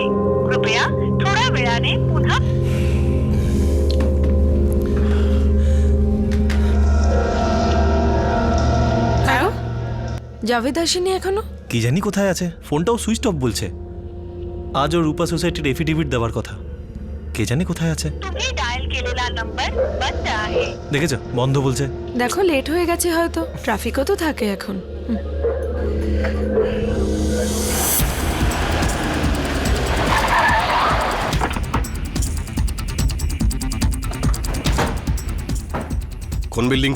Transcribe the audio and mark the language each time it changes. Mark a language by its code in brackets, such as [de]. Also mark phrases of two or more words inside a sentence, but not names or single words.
[mr] कृपया थोड्या वेळाने पुन्हा [bn] হ্যাঁ, জাভেদ আসেনি এখনো? কি জানি কোথায় আছে, ফোনটাও সুইচ অফ বলছে। আজও রূপা সোসাইটির এফিডেভিট দেওয়ার কথা, কে জানি কোথায় আছে। [mr] तुम्ही डायल केलेला नंबर बंद आहे. [bn] দেখেছো, বন্ধ বলছে। দেখো লেট হয়ে গেছে হয়তো, ট্রাফিকও তো থাকে এখন। কোন বিল্ডিংটা?